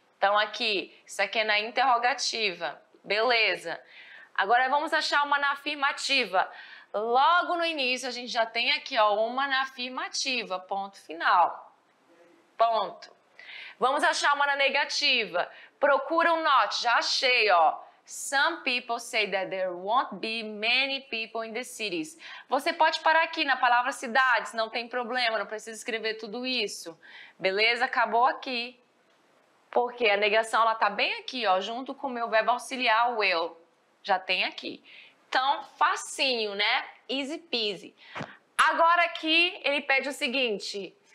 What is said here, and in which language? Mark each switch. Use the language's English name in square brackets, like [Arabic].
[Portuguese] Então, aqui, isso aqui é na interrogativa. Beleza. Agora, vamos achar uma na afirmativa. Logo no início, a gente já tem aqui, ó, uma na afirmativa. Ponto final. Ponto. Vamos achar uma na negativa. Procura um not. Já achei, ó. [English] Some people say that there won't be many people in the cities. [Portuguese] Você pode parar aqui na palavra cidades, não tem problema, não precisa escrever tudo isso. Beleza? Acabou aqui. Porque a negação, ela tá bem aqui, ó, junto com o meu verbo auxiliar, will. Já tem aqui. Então, facinho, né? [English] Easy peasy. [Portuguese] Agora aqui, ele pede o seguinte.